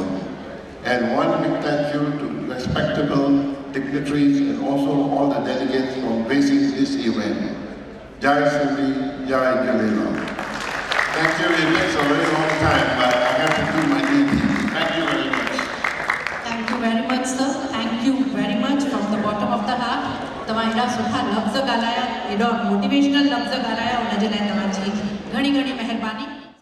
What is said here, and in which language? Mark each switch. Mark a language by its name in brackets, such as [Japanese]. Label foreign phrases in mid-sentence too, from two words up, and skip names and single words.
[English] And one big thank you to respectable dignitaries and also all the delegates for gracing this event. [Sindhi] Jai Sindhi, Jai Julilal. [English] Thank you. It takes a very long time, but I have to do my duty. Thank you very much. Thank you very much, sir. Thank you very much from the bottom of the heart. [Sindhi] तव्हां एॾा सुठा लफ़्ज़ ॻाल्हाया, एॾा मोटिवेशनल लफ़्ज़ ॻाल्हाया, उन जे लाइ तव्हांजी घणी घणी महिरबानी।